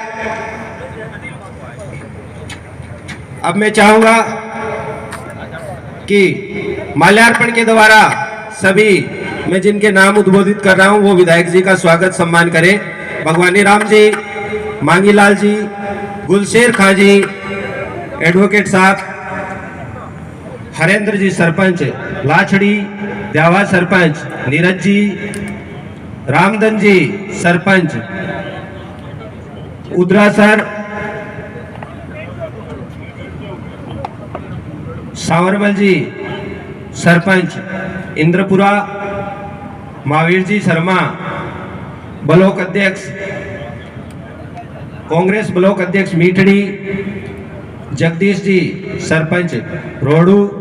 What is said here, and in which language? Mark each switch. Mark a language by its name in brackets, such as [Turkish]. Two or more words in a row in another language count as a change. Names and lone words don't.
[Hindi] अब मैं चाहूंगा कि माल्यार्पण के द्वारा सभी मैं जिनके नाम उद्बोधित कर रहा हूं वो विधायक जी का स्वागत सम्मान करें। भगवानी राम जी, मांगीलाल जी, गुलशेर खां जी, एडवोकेट साहब, हरेंद्र जी सरपंच लाछड़ी, देवा सरपंच नीरज जी, रामदन जी सरपंच उद्रा सर, सावरमल जी सरपंच इंद्रपुरा, महावीर जी शर्मा ब्लॉक अध्यक्ष कांग्रेस ब्लॉक अध्यक्ष मीठड़ी, जगदीश जी सरपंच रोडू,